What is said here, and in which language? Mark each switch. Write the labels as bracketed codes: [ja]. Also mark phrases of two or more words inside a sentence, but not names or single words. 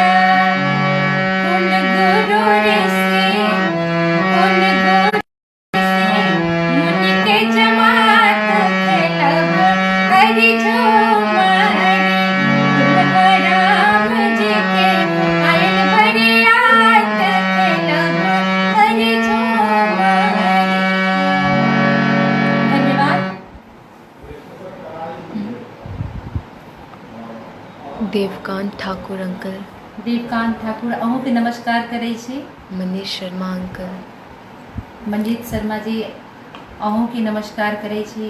[mai] कुल गुरु ऋषि कुल गुरु मुनि के जमात खेलब हरी झूमरी। दुल्हा राम जी के आयल बरियात खेलब हरी झूमरी। धन्यवाद। देवकांत ठाकुर अंकल, देवकांत ठाकुर अहूँ के नमस्कार करै छी। मनीष शर्मा अंकल, मंजीत शर्मा जी अहूँ के नमस्कार करै छी।